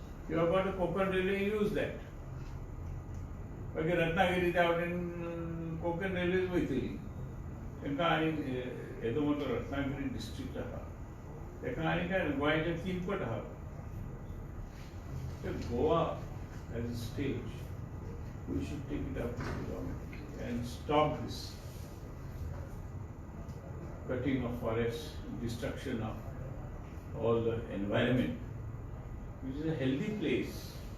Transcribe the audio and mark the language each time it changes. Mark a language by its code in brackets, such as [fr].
[en] You have got a Konkan railway, use that. [gom] मागीर रत्नागिरी त्या वटेन कोकण रेल्वेज वयतली. तांकां आनी येदो मोठो रत्नागिरी डिस्ट्रिक्ट आसा ताका आनी काय गोंयाचे 3 पट आहा. [en] Goa as a stage, we should take it up with the government and stop this cutting of forests, destruction of all the environment, which is a healthy place.